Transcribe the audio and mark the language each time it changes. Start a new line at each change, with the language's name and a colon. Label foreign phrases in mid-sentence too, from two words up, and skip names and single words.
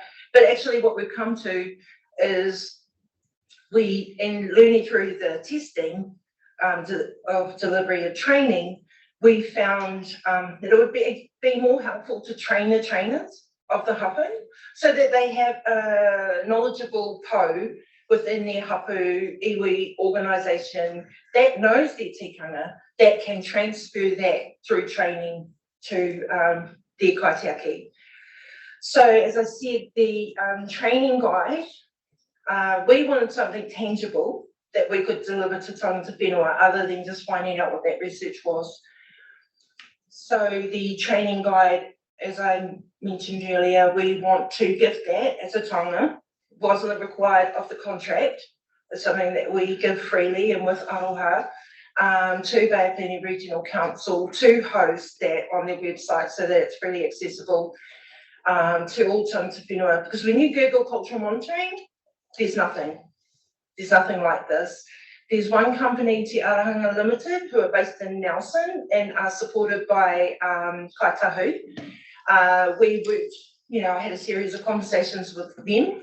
English: But actually what we've come to is in learning through the testing of delivery of training, we found that it would be more helpful to train the trainers of the hapu so that they have a knowledgeable po within their
Māori: hapu iwi
English: organisation that knows their tikanga, that can transfer that through training to their kaitiaki. So as I said, the training guide, we wanted something tangible that we could deliver to
Māori: tangata whenua
English: other than just finding out what that research was. So the training guide, as I mentioned earlier, we want to gift that as a taonga. Wasn't required of the contract. It's something that we give freely and with aroha to Baiapini Regional Council to host that on their website so that it's freely accessible to all
Māori: tangata whenua.
English: Because when you Google cultural monitoring, there's nothing. There's nothing like this. There's one company, Te Arahanga Limited, who are based in Nelson and are supported by Kaitahu. We worked I had a series of conversations with them.